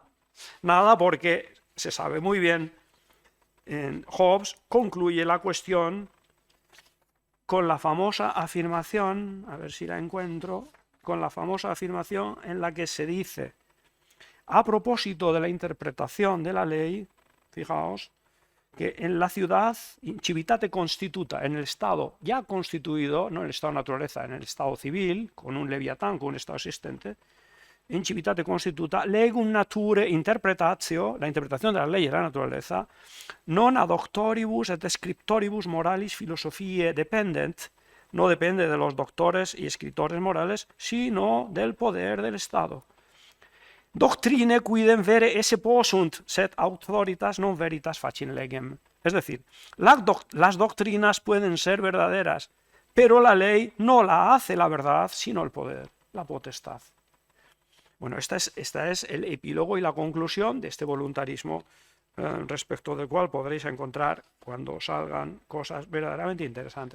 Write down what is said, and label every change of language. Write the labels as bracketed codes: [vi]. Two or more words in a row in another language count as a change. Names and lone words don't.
[es] Nada porque se sabe muy bien, Hobbes concluye la cuestión con la famosa afirmación, a ver si la encuentro, con la famosa afirmación en la que se dice, a propósito de la interpretación de la ley, fijaos, que en la ciudad, [la] in civitate constituta, [es] en el Estado ya constituido, no en el Estado de naturaleza, en el Estado civil, con un leviatán, con un Estado existente, [la] in civitate constituta, legum nature interpretatio, [es] la interpretación de la ley y de la naturaleza, [la] non ad doctoribus et scriptoribus moralis philosophiae dependent, [es] no depende de los doctores y escritores morales, sino del poder del Estado. [la] Doctrine quidem vere esse possunt, sed authoritas non veritas facin legem. [es] Es decir, las doctrinas pueden ser verdaderas, pero la ley no la hace la verdad, sino el poder, la potestad. Bueno, esta es el epílogo y la conclusión de este voluntarismo, respecto del cual podréis encontrar cuando salgan cosas verdaderamente interesantes.